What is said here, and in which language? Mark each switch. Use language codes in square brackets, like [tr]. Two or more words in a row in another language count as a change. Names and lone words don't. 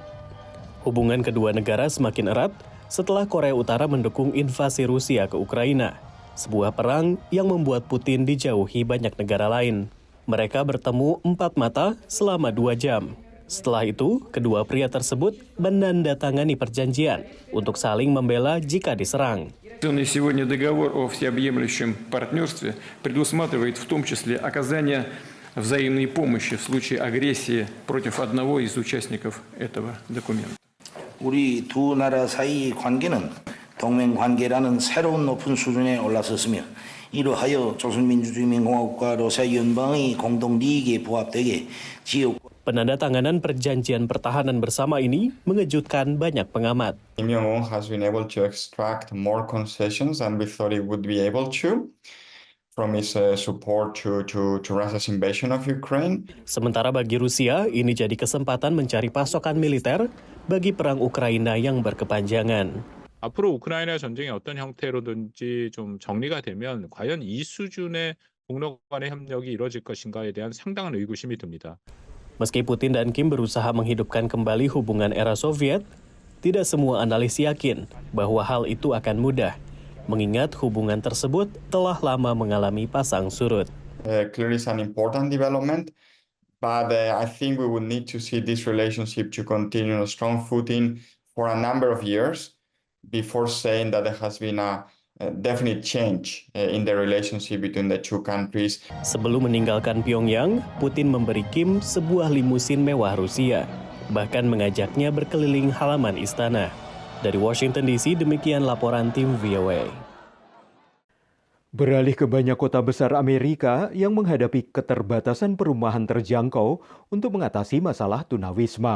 [id] Hubungan kedua negara semakin erat setelah Korea Utara mendukung invasi Rusia ke Ukraina. Sebuah perang yang membuat Putin dijauhi banyak negara lain. Mereka bertemu 4 mata selama 2 jam. Setelah itu, kedua pria tersebut menandatangani perjanjian untuk saling membela jika diserang. [ru] Сегодня договор о всеобъемлющем партнерстве предусматривает в том числе оказание взаимной помощи в случае агрессии против одного из участников этого документа. [ko] 우리 두 나라 사이의 관계는 동맹 관계라는 새로운 높은 수준에 올라섰으며 이로하여 조선민주주의인민공화국과 러시아 연방의 공동利益에 부합되게 지역 [id] Penandatanganan perjanjian pertahanan bersama ini mengejutkan banyak pengamat. [en] Kim Jong-un has been able to extract more concessions than we thought he would be able to from his support to Russia's invasion of Ukraine. [id] Sementara bagi Rusia, ini jadi kesempatan mencari pasokan militer bagi perang Ukraina yang berkepanjangan. [ko] 앞으로 우크라이나 전쟁이 어떤 형태로든지 좀 정리가 되면 과연 이 수준의 국력 간의 협력이 이루어질 것인가에 대한 상당한 의구심이 듭니다. [id] Meski Putin dan Kim berusaha menghidupkan kembali hubungan era Soviet, tidak semua analis yakin bahwa hal itu akan mudah, mengingat hubungan tersebut telah lama mengalami pasang surut. [en] Clearly it's an important development, but I think we would need to see this relationship to continue on a strong footing for a number of years before saying that there has been a definite change in the relationship between the two countries. [id] Sebelum meninggalkan Pyongyang, Putin memberi Kim sebuah limusin mewah Rusia, bahkan mengajaknya berkeliling halaman istana. Dari Washington DC, demikian laporan tim VOA. Beralih ke banyak kota besar Amerika yang menghadapi keterbatasan perumahan terjangkau untuk mengatasi masalah tunawisma.